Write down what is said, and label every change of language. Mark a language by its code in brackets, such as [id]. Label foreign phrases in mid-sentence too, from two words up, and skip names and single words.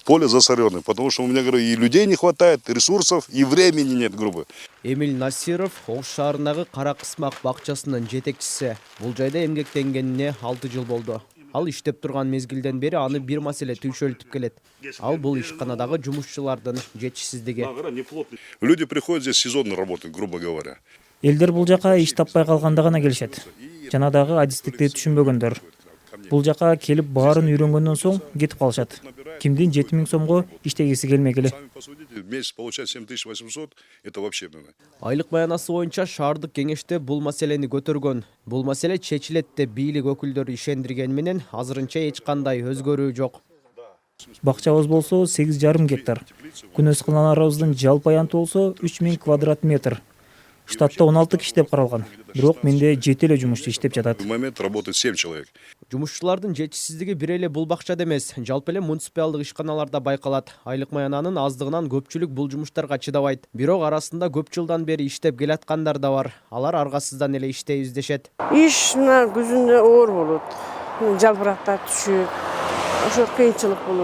[ru] поле засоренное, потому что у меня, говорю, и людей не хватает, и ресурсов, и времени нет, грубо. [ky] Эмиль Насиров Ош шаарындагы Кара Кысмак бакчасынын жетекчиси. Бул жайда эмгектенгенине 6 жыл болду. Ал иштеп турган мезгилден бери аны бир маселе түйшөлтүп келет. Ал бул ишканадагы жумушчулардын жетишсиздиги. [ru] Люди приходят здесь сезонно работать, грубо говоря. [ky] Элдер бул жака иш таппай калганда гана келишет. Жана дагы адистикти түшүнбөгөндөр. Бул жака келип баарын үйрөнгөндөн соң кетип калышат. Кимдин 7000 сомго иштегиси келмегиле. [ru] Месяц получать 7800, это вообще. [ky] Айлык баянасы боюнча шаардык кеңеште бул маселени көтөргөн. Бул маселе чечилет деп бийлик өкүлдөрү ишендирген менен азырынча эч кандай өзгөрүү жок. Бакчабыз болсо 8,5 гектар. Күнөс кыланарыбыздын жалпы аянты болсо 3000 квадрат метр. Штатта 16 киши деп каралган. Бирок менде 7 эле жумушчу иштеп жатат. [ru] В момент работает 7 человек. [ky] Жумушчулардын жетишсиздиги бир эле бул бакчада эмес, жалпы эле муниципалдык ишканаларда байкалат. Айлык маянанын аздыгынан көпчүлүк бул жумуштарга чыдабайт. Бирок арасында көп жылдан бери иштеп келаткандар да бар. Алар аргасыздан эле иштейбиз дешет. Иш мына күзүндө оор болот. Жалбырактар түшүп, ошо кыйынчылык болот.